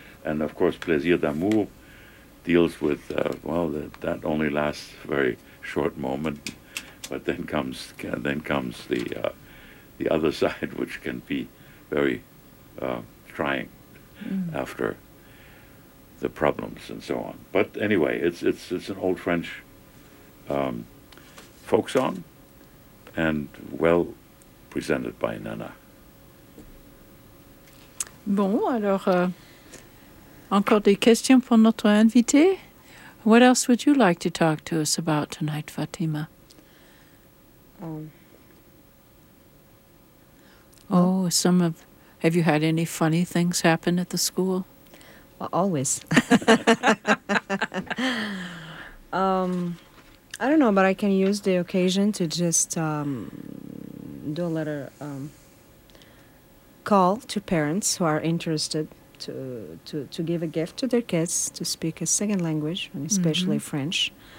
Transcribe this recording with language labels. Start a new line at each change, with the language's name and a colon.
English: And of course, Plaisir d'amour deals with, that only lasts a very short moment, but then comes the other side, which can be very trying after the problems and so on. But anyway, it's an old French folk song and well presented by Nana.
French: Bon, alors, encore des questions pour notre invité.
English: What else would you like to talk to us about tonight, Fatima? Have you had any funny things happen at the school? Well, always. I don't know, but I can use the occasion to just do a little call to parents who are interested to give a gift to their kids to speak a second language, and especially mm-hmm. French.